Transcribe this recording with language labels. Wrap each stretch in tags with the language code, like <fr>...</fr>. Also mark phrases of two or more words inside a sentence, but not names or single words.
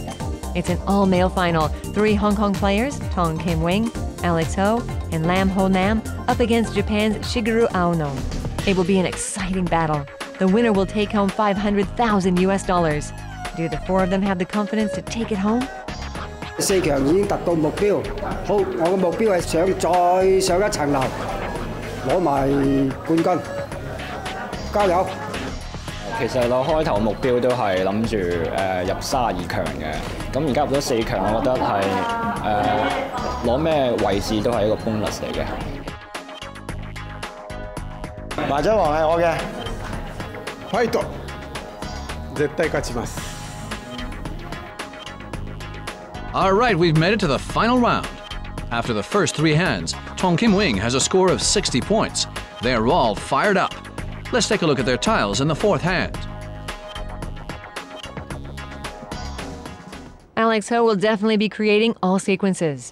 <en>It's an all-male final. 3 Hong Kong players, Tong Kim-wing, Alex Ho, and Lam Ho-nam, up against Japan's Shigeru Aono. It will be an exciting battle. The winner will take home $500,000 US. Do the 4 of them have the confidence to take it home?</en> <yue>4 強已經達到目標。好，我嘅目標係想再上一層樓。攞埋冠軍，加油！其實我開頭目標都係諗住入32強嘅，咁而家入咗4強，我覺得係攞咩位置都係一個 bonus 嚟嘅。麻雀王係我嘅，</yue> <ja>ファイト！絶対勝ちます。</ja> <en>All right, we've made it to the final round. After the first 3 hands, Tong Kim-wing has a score of 60 points. They're all fired up. Let's take a look at their tiles in the 4th hand. Alex Ho will definitely be creating all sequences.</en>